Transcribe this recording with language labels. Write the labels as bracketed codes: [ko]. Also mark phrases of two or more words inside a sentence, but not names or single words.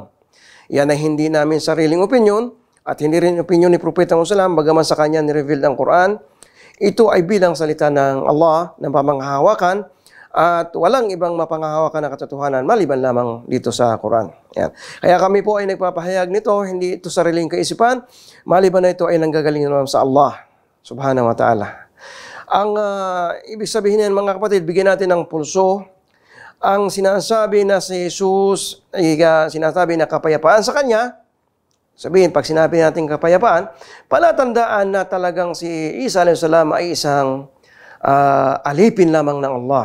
[tl] Yan ay hindi namin sariling opinion at hindi rin opinion ni Propeta Muhammad, bagaman sa kanya ni-reveal ang Quran. Ito ay bilang salita ng Allah na pamanghahawakan at walang ibang mapanghahawakan na katotohanan maliban lamang dito sa Quran. Yan. Kaya kami po ay nagpapahayag nito, hindi ito sariling kaisipan, maliban na ito ay nanggagaling naman sa Allah [ar] سبحانه وتعالى. [tl] Ang ibig sabihin niyan mga kapatid, bigyan natin ng pulso. Ang sinasabi na si Jesus ay sinasabi na kapayapaan sa kanya, sabihin, pag sinabi natin kapayapaan, palatandaan na talagang si Isa a.s. ay isang alipin lamang ng Allah.